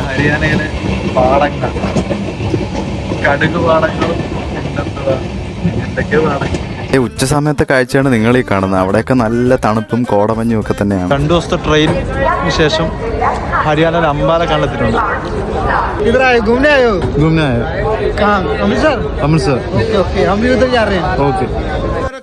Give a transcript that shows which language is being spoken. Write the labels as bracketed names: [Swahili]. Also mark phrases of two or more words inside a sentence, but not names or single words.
[Malayalam] ഹരിയാനയിലെ പാടങ്ങൾ, കടുക് പാടങ്ങളും എന്തൊക്കെയോ പാടങ്ങൾ. ഉച്ച സമയത്തെ കാഴ്ചയാണ് നിങ്ങൾ ഈ കാണുന്നത്. അവിടെയൊക്കെ നല്ല തണുപ്പും കോടമഞ്ഞും ഒക്കെ തന്നെയാണ്. 2 ദിവസത്തെ ട്രെയിനിന് ശേഷം ഹരിയാനയിൽ അംബാല കണ്ടെത്തിയിട്ടുണ്ട്. [Hindi] घूमने आए कहाँ? अमृतसर। अमृतसर। ओके हम भी उधर जा रहे हैं। ओके